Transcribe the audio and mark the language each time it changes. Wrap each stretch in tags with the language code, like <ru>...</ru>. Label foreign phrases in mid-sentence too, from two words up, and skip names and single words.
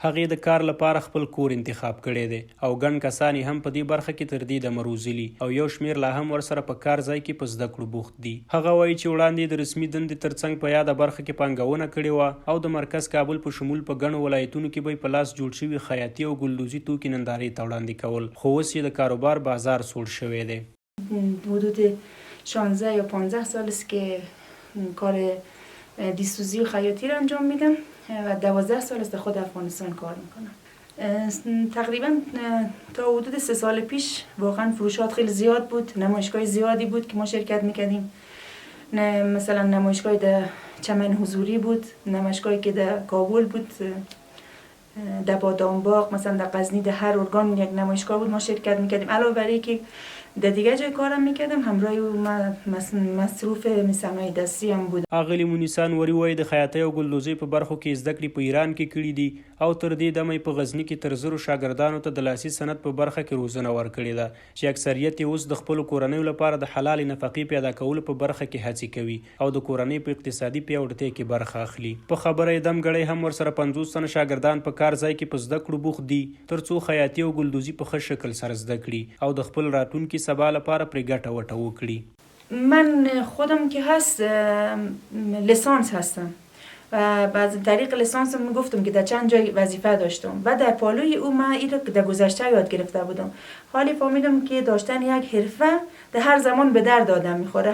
<ps>هغې د کار لپاره خپل کور انتخاب کړی دی او ګڼ کسان هم په دې برخه کې تر دې دمه روزلي او یو شمېر لا هم ورسره په کار ځای کې په زده کړو بوخت دي. هغه وایي چې وړاندې د رسمي دندې ترڅنګ په یاده برخه کې پانګونه کړې وه او د مرکز کابل په شمول په ګڼو ولایتونو کې به په لاس جوړ شوي خیاطي او ګلدوزي توکي نندارې ته وړاندې کول، خو اوس یې د کاروبار بازار سوړ شوی دی.</ps> <fa>حدود 16 یا 15 سال است که کار دیسوزی و خیاطی را انجام میدم و 12 سال است خود افغانستان کار میکنم. تقریبا تا حدود 3 سال پیش واقعا فروشات خیلی زیاد بود، نمایشگاه زیادی بود که ما شرکت میکردیم. مثلا نمایشگاه در چمن حضوری بود، نمایشگاهی که در کابل بود، در بادامباغ، مثلا در غزنی، در هر ارگان یک نمایشگاه بود ما شرکت میکردیم. علاوه بر اینکه در دیگه جای کارم میکردم، همراه مصروف صنایع دستی هم بود.</fa> <ps>اغلی مونیسا نوري وایي د خیاطۍ او ګلدوزۍ په برخو کې زده کړې په ایران کې کړي دي او تر دې دمه په غزني کې تر 1000 شاګردانو ته د لاسي صنعت په برخه کې روزنه ورکړې ده چې اکثریت یې اوس د خپلو کورنیو لپاره د حلال نفقې پیدا کولو په برخه کې هڅې کوي او د کورنۍ په اقتصادي پیاوړتیا کې برخه اخلي. په خبره یې دمګړی هم ورسره 50 تنه شاګردان په کار ځای کې په زده کړو بوخت دي ترڅو خیاطي او ګلدوزي په ښه شکل سره زده کړي او د خپل راتلونکي سبا لپاره پرې ګټه وټه وکړي.</ps> <fa>من خودم که هست لیسانس هستم و بعد طریق لیسانسم گفتم که در چند جای وظیفه داشتم و در پالوی او من این رو در گذشته یاد گرفته بودم. حالی فهمیدم که داشتن یک حرفه در هر زمان به درد آدم میخوره.</fa>